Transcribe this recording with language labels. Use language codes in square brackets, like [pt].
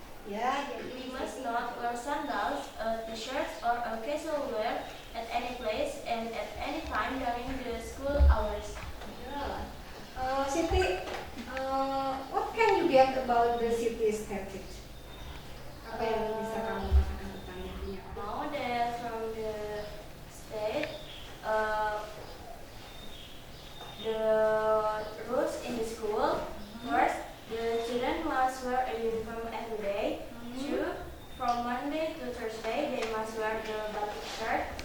[en] Ya, We must not wear sandals, t-shirts, or a casual wear at any place and at any time during the school hours. Siti, what can you get about the city statute? [id] Apa yang bisa kamu katakan tentang ini? [en] Now that from the state, the rules in the school. First, the children must wear a uniform every day. Two, from Monday to Thursday, they must wear the batik shirt.